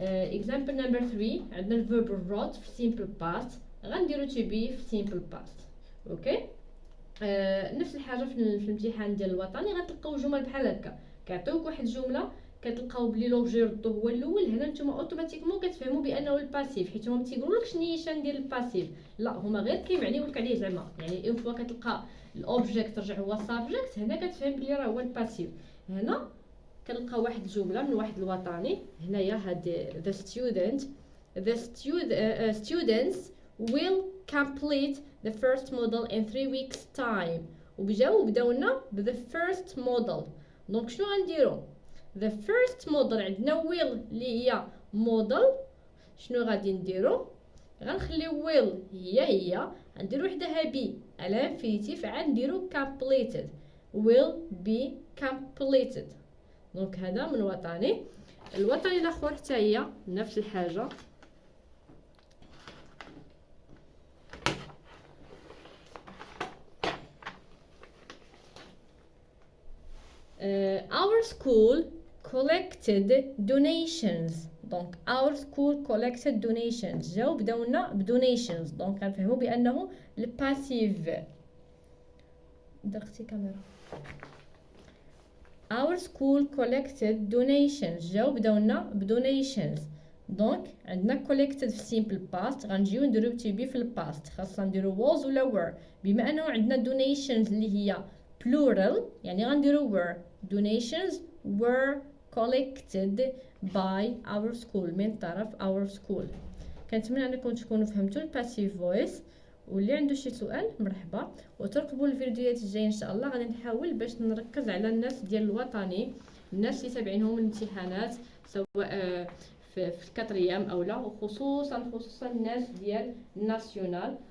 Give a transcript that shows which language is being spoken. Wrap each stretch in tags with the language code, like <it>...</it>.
<en>example number 3 عندنا الفيرب wrote في simple past، غنديرو to be في simple past.</en> <ar>اوكي، نفس الحاجه في الامتحان ديال الوطني غتلقاو جمل بحال هكا كيعطيوك واحد الجمله كتلقاو بلي لوبجي ردو هو الاول، هنا نتوما اوتوماتيكمون كتفهموا بانه الباسيف، حيت هما ما تيقولولكش نيشان ديال الباسيف، لا هما غير كيمعنيو لك عليه زعما، يعني اون فوا كتلقى الاوبجيكت رجع هو السابجيكت، هنا كتفهم بلي راه هو الباسيف. هنا كنلقاو واحد الجمله من واحد الوطني، هنايا هاد</ar> <en>the students will complete the first model in 3 weeks time.</en> <ar>وبداو لنا ب the first model. دونك شنو غنديرو؟ the first model عندنا will اللي هي model، شنو غادي نديرو؟ غنخليو will هي غنديرو وحدها بي على انفينيتيف، عاد نديرو completed</ar> <en>will be completed.</en> <ar>دونك هذا من وطني. الوطني الاخر حتى هي نفس الحاجه.</ar> <en>Our school collected donations.</en> <ar>دونك</ar> <en>our school collected donations</en> <ar>جاو بداو لنا بدونيشنز، دونك غنفهموا بانه الباسيف. درتي كاميرا.</ar> <en>our school collected donations</en> <ar>جاو بداو لنا بدونيشنز، دونك عندنا collected في simple past، غنجيو نديرو to be في الباست، خاصنا نديرو was ولا were. بما انه عندنا donations اللي هي plural يعني غنديرو were.</ar> <en>donations were collected by our school</en> <ar>من طرف</ar> <en>our school.</en> <ar>كنتمنى انكم تكونوا فهمتوا الباسيف فويس، واللي عنده شي سؤال مرحبا. وترقبوا الفيديوهات الجايه ان شاء الله، غادي نحاول باش نركز على الناس ديال الوطني، الناس اللي تابعينهم الامتحانات سواء في الكاتريام او لا، وخصوصا الناس ديال الناسيونال.</ar>